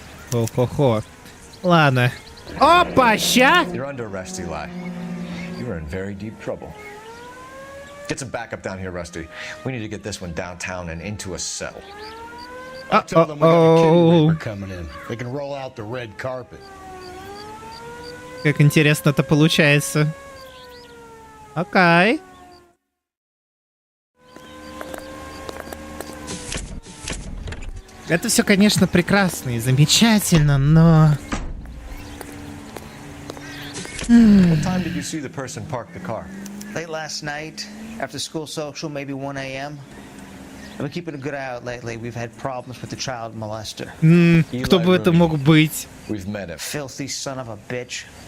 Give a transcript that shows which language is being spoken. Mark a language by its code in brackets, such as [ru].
[ru] Хо-хо-хо. Ладно. Опа, ща! [en] You're under arrest, Eli. You are in very deep trouble. Get some backup down here, Rusty. We need to get this one downtown and into a cell. Tell them we got a kitty ripper coming in. They can roll out the red carpet. [ru] Как интересно это получается. Окей. Это все, конечно, прекрасно и замечательно, но... [en] What time did you see the person park the car? Late last night, after school social, maybe 1 a.m. I've been keeping a good eye out lately. We've had problems with the child molester. [ru] Кто бы это мог быть? [en] We've met him. Filthy son of a bitch.